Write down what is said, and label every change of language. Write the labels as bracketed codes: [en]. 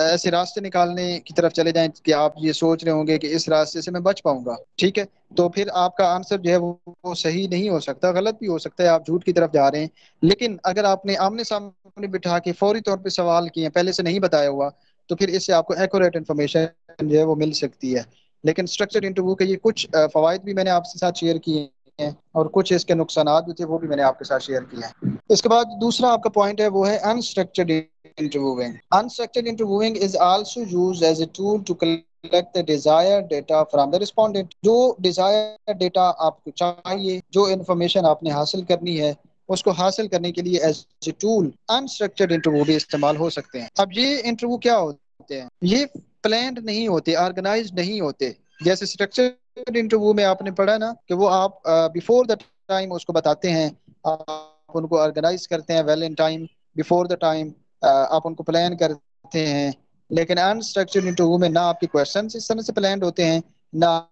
[ur] راستے نکالنے کی طرف چلے جائیں کہ آپ یہ سوچ رہے ہوں گے کہ اس راستے سے میں بچ پاؤں گا، ٹھیک ہے، تو پھر آپ کا آنسر جو ہے وہ صحیح نہیں ہو سکتا، غلط بھی ہو سکتا ہے، آپ جھوٹ کی طرف جا رہے ہیں۔ لیکن اگر آپ نے آمنے سامنے بٹھا کے فوری طور پہ سوال کیے، پہلے سے نہیں بتایا ہوا، تو پھر اس سے آپ کو ایکوریٹ انفارمیشن جو ہے وہ مل سکتی ہے۔ لیکن اسٹرکچرڈ انٹرویو کے یہ کچھ فوائد بھی میں نے آپ کے ساتھ شیئر کیے ہیں، اور کچھ اس کے نقصانات بھی تھے، وہ بھی میں نے آپ کے ساتھ شیئر کیے ہیں۔ اس کے بعد دوسرا آپ کا پوائنٹ ہے وہ ہے unstructured interviewing. [en] Unstructured interviewing is also used as a tool to collect the desired data from the respondent. [ur] جو desired data آپ کو چاہیے، جو انفارمیشن آپ نے حاصل کرنی ہے، اس کو حاصل کرنے کے لیے as a tool unstructured interview بھی استعمال ہو سکتے ہیں۔ اب یہ انٹرویو کیا ہوتے ہیں؟ یہ پلانڈ نہیں ہوتے، آرگنائزڈ نہیں ہوتے۔ جیسے اسٹرکچرڈ انٹرویو میں آپ نے پڑھا نا کہ وہ آپ [en] before the time [ur] اس کو بتاتے ہیں، آپ ان کو آرگنائز کرتے ہیں [en] well in time, [ur] before the time آپ ان کو پلان کرتے ہیں۔ لیکن انسٹرکچرڈ انٹرویو میں نہ آپ کے کویشچنز اس طرح سے پلانڈ ہوتے ہیں، نہ